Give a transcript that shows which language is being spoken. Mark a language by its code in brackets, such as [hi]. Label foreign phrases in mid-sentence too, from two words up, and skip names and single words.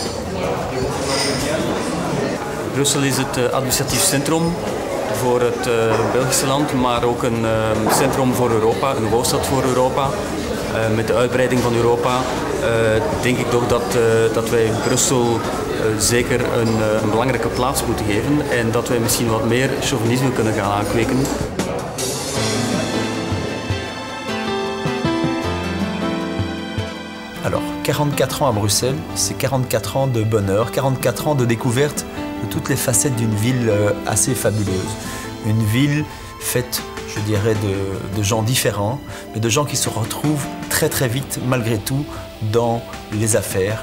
[nl] Brussel is het administratief centrum voor het Belgische land, maar ook een centrum voor Europa, een hoofdstad voor Europa. Met de uitbreiding van Europa denk ik toch dat wij Brussel zeker een belangrijke plaats moeten geven en dat wij misschien wat meer chauvinisme kunnen gaan aankweken. [fr] Alors, 44 ans à Bruxelles, c'est 44 ans de bonheur, 44 ans de découverte de toutes les facettes d'une ville assez fabuleuse. Une ville faite, je dirais, de gens différents, mais de gens qui se retrouvent très vite, malgré tout, dans les affaires.